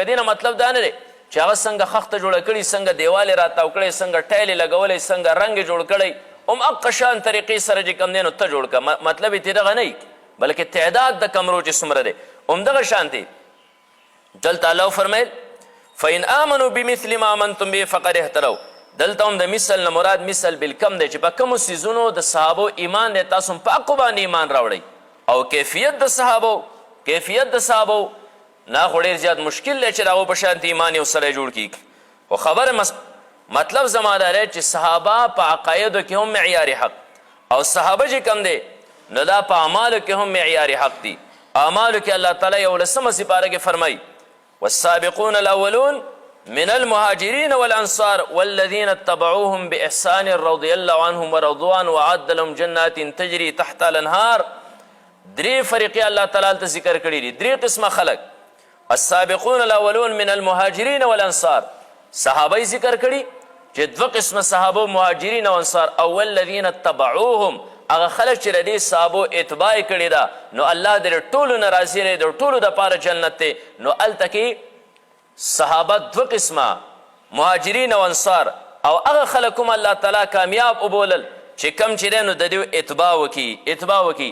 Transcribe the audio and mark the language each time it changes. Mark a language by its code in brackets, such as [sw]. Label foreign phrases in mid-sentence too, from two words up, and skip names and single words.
[ps] دې نه مطلب دا نه دی چې هغه څنګه خښته جوړه کړي، څنګه دیوال یې راتاو کړی، څنګه ټایل یې لګولی، څنګه رنګ یې جوړ کړی، هم هغه شان طریقې سره چې کوم دی نو ته جوړ که. مطلب یې دغه نه وي، بلکې تعداد د کمرو چې څومره دی همدغه شانتې. دلته الله وفرمیل [ar] فإن آمنوا بمثل ما آمنتم به فقد اهتدوا. [ps] دلته هم د مثل نه مراد مثل بالکم دی چې په کومو څیزونو د صحابو ایمان دی تاسو هم په هغو باندې ایمان راوړئ. او کیفیت د صحابو نه خو ډېر زیات مشکل دی چې د هغو په شانتې ایمان یو سړی جوړ کړي. خو خبره مطلب زما دا دی چې صحابه په عقایدو کې هم معیار حق او صحابه چې کوم دی نو دا په اعمالو کې هم معیار حق دي. اعمالو کې الله تعالی 11 سپاره کې فرمایي [ar] والسابقون الاولون من المهاجرين والأنصار والذين اتبعوهم بإحسان رضي الله عنهم ورضوا عنه وأعد لهم جنات تجري تحت الأنهار. [ps] درې فرقې الله تعالی ته ذکر کړي دي، درې قسمه خلک. [ar] السابقون الاولون من المهاجرين والأنصار، [ps] صحابه ذکر کړي چې دوه قسمه صحابه مهاجرین او انصار. او [ar] الذين اتبعوهم، [ps] هغه خلک چې د دې صحابو اتباع کړې ده نو الله د ټولو نه راضي دی، د ټولو دپاره جنت دی. نو هلته کې صحابه دوه قسمه مهاجرین او انصار، او هغه خلک هم الله تعالی کامیاب وبولل چې کم چې دی نو د دې اتباع وکړي.